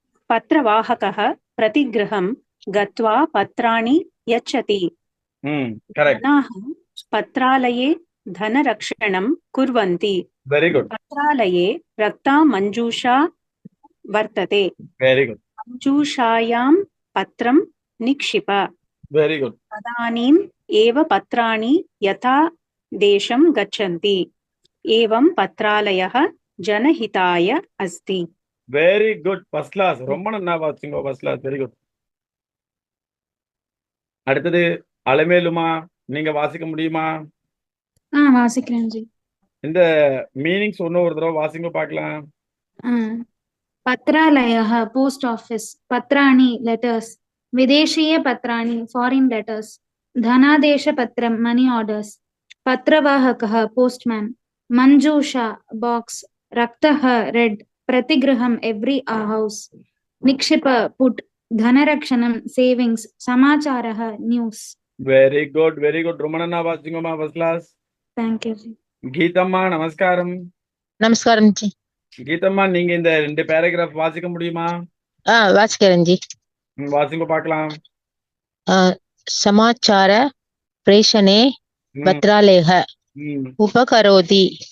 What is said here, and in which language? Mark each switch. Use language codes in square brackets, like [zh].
[sa] पत्रवाहकः प्रतिगृहं गत्वा पत्राणि यच्छति. [en] Correct. [sa] जनाः पत्रालये धनरक्षणं कुर्वन्ति. [en] Very good. [sa] पत्रालये रक्ता मञ्जूषा वर्तते. [en] Very good. [sa] मञ्जूषायां पत्रं निक्षिप. [en] Very good. [sa] तदानीम् एव पत्राणि यथा देशं गच्छन्ति. एवं पत्रालयः जनहिताय अस्ति. [en] Very good. First class. [ta] ரொம்ப நல்லா வாசிங்க ஃபர்ஸ்ட் கிளாஸ். Very good. அடுத்து அலமேலுமா நீங்க வாசிக்க முடியுமா? வாசிக்கிறேன் ஜி. இந்த மீனிங்ஸ் ஒன்னு ஒரு தடவை வாசிங்க பார்க்கலாம். [sa] पत्रालयः पोस्ट ऑफिस पत्राणि लेटर्स विदेशीय पत्राणि फॉरेन लेटर्स धनादेश पत्रम मनी ऑर्डर्स पत्रवाहकः पोस्टमैन मंजूषा बॉक्स रक्तः red प्रतिगृहम् every house निक्षिप put धनरक्षणं savings समाचारः news. [en] very good [ta] ரொம்ப நல்லா வாசிங்கம்மா ஃபர்ஸ்ட் கிளாஸ். [en] Thank you जी. [ta] கீதம்மா நமஸ்காரம். நமஸ்காரம் ஜி. கீதம்மா நீங்க இந்த 2 பேராகிராஃப் வாசிக்க முடியுமா? வாசிக்கிறேன் ஜி. வாசிங்க பார்க்கலாம். [sa] சமாச்சார பிரேஷணே பத்ராலயः उपकरोति.